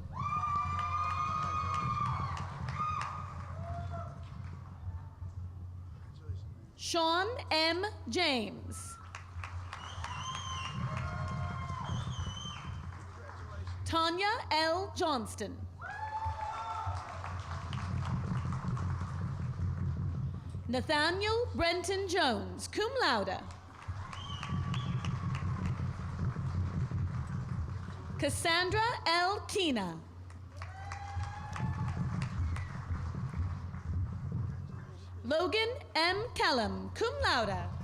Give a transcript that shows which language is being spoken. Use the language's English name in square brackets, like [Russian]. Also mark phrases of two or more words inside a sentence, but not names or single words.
[English] Sean M. James. Tanya L. Johnston. Nathaniel Brenton Jones, [Latin] cum laude. [English] Cassandra L. Kina. Logan M. [Latin] Kellum, cum laude.